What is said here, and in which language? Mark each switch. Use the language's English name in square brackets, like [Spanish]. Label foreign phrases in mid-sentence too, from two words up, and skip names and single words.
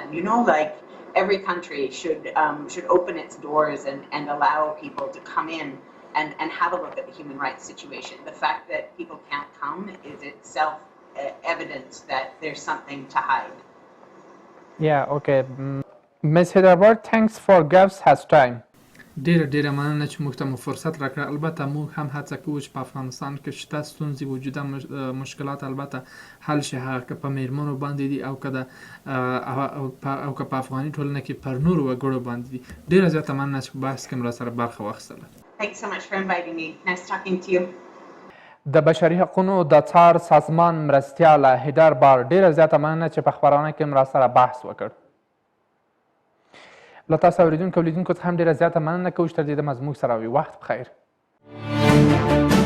[English] Like every country should open its doors and allow people to come in and have a look at the human rights situation. The fact that people can't come is itself evidence that there's something to hide. Yeah, okay. Ms. Hyderabad, thanks for giving us time. [Pashto] ډیره مننه چې موږ ته مو فرصت راکړ. البته موږ هم هڅه کوو چې په افغانستان کې شته ستونزې وجوده مشکلات البته حل شي، هغه که په میرمنو باندې دي او که په افغاني ټولنه کې پر نورو وګړو باندې دي. ډیره زیاته مننه چې په بحث کې مو راسره برخه واخیستله. [English] Thanks so much for inviting me. Nice talking to you. [Pashto] د بشري حقونو د څار سازمان مرستیال هیدربار ډیره زیاته مننه چې په خپرونه کې مو راسره بحث وکړ. له تاسو اوریدونکو څخه هم ډیره زیاته مننه کوو چې تر دې دمه زموږ سره وي. وخت بخیر.